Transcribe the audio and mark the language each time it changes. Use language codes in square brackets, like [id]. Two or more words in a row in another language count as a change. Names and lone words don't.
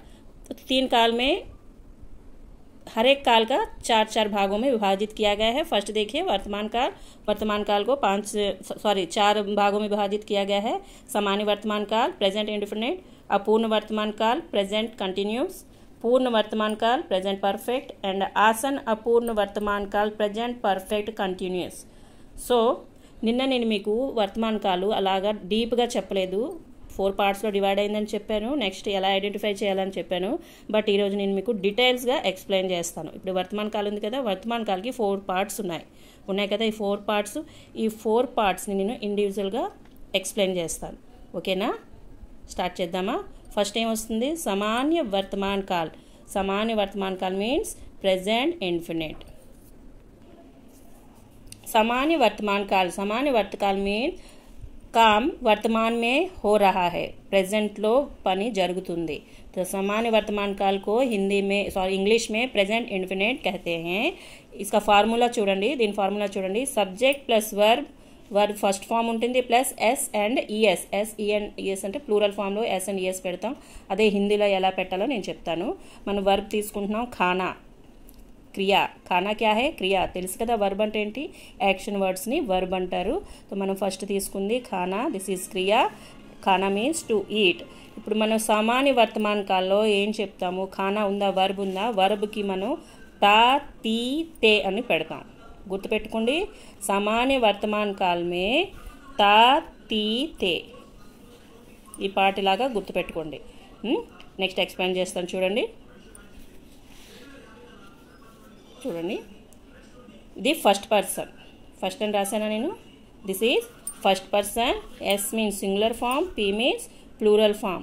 [hi] तो 3 काल में हर एक काल का 4 भागों में विभाजित किया गया है। फर्स्ट देखिए वर्तमान काल। वर्तमान काल को 4 भागों में विभाजित किया गया है। सामान्य वर्तमान काल, [en] Present indefinite. [hi] अपूर्ण वर्तमान काल, [en] Present continuous. [hi] पूर्ण वर्तमान काल, [en] Present perfect and [hi] आसन अपूर्ण वर्तमान काल, [en] Present perfect continuous. [te] సో నిన్న నేను మీకు వర్తమాన కాలు అలాగా డీప్గా చెప్పలేదు. 4 పార్ట్స్లో డివైడ్ అయిందని చెప్పాను. నెక్స్ట్ ఎలా ఐడెంటిఫై చేయాలని చెప్పాను. బట్ ఈరోజు నేను మీకు డీటెయిల్స్గా ఎక్స్ప్లెయిన్ చేస్తాను. ఇప్పుడు వర్తమాన కాలం ఉంది కదా, వర్తమాన కాలకి 4 పార్ట్స్ ఉన్నాయి కదా. ఈ 4 పార్ట్స్, ఈ 4 పార్ట్స్ని నేను ఇండివిజువల్గా ఎక్స్ప్లెయిన్ చేస్తాను. ఓకేనా? స్టార్ట్ చేద్దామా? ఫస్ట్ ఏం వస్తుంది? [hi] सामान्य वर्तमान काल. सामान्य वर्तमान काल [en] means present infinite. [hi] सामान्य वर्तमान काल मीन्स काम वर्तमान में हो रहा है, [te] ప్రెజెంట్ లో పని జరుగుతుంది. [hi] तो सामान्य वर्तमान काल को हिंदी में इंग्लिश में [en] Present infinite [hi] कहते हैं. इसका फार्मूला [te] చూడండి, దీని ఫార్ములా చూడండి. [en] Subject plus verb first form ఉంటుంది, plus s and es. [te] ఈఎస్ అంటే ప్లూరల్ ఫామ్లో [en] s and es [te] పెడతాం. అదే హిందీలో ఎలా పెట్టాలో నేను చెప్తాను. మనం వర్బ్ తీసుకుంటున్నాం, [hi] खाना, क्रिया। खाना क्या है? क्रिया. [te] తెలుసు కదా వర్బ్ అంటే ఏంటి? యాక్షన్ వర్డ్స్ని వర్బ్ అంటారు. సో మనం ఫస్ట్ తీసుకుంది ఖానా, [en] this is [te] క్రియా. [en] khana means to eat. [te] ఇప్పుడు మనం సామాన్య వర్తమాన కాల్లో ఏం చెప్తాము? ఖానా ఉందా, వర్బ్ ఉందా? వర్బ్కి మనం తా, తీ, తే అని పెడతాం. [hi] గుర్తుపెట్టుకోండి, सामान्य वर्तमान काल में ता, ती, ते. [te] ఈ పార్ట్ ఇలాగా గుర్తుపెట్టుకోండి. నెక్స్ట్ ఎక్స్ప్లెయిన్ చేస్తాను చూడండి. [en] ఇది first person. [te] ఫస్ట్ అని రాశానా నేను? [en] this is first person. S means singular form, P means plural form.